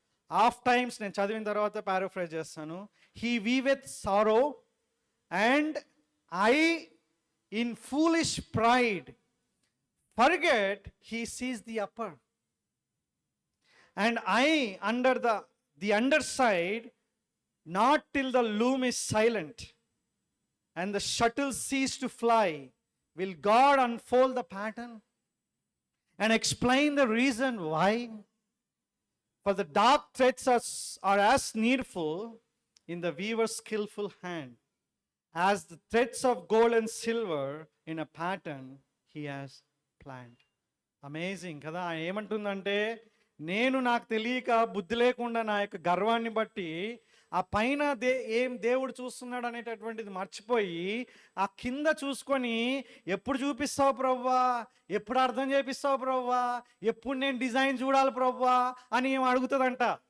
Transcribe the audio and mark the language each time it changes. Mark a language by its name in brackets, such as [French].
[English] of times [Telugu] నేను చదివిన తర్వాత పారాఫ్రైజ్ చేస్తాను. [English] He weaveth sorrow and I in foolish pride forget he sees the upper and I under the underside, not till the loom is silent and the shuttle cease to fly, Will God unfold the pattern and explain the reason why? For the dark threads are as needful in the weaver's skillful hand as the threads of gold and silver in a pattern he has planned. [Telugu] Amazing కదా. ఆయన ఏమంటుందంటే, నేను నాకు తెలియక బుద్ధి లేకుండా నా యొక్క గర్వాన్ని బట్టి ఆ పైన దేవుడు చూస్తున్నాడు అనేటటువంటిది మర్చిపోయి ఆ కింద చూసుకొని ఎప్పుడు చూపిస్తావు ప్రవ్వా, ఎప్పుడు అర్థం చేపిస్తావు ప్రవ్వా, ఎప్పుడు నేను డిజైన్ చూడాలి ప్రవ్వా అని ఏం అడుగుతుందంట.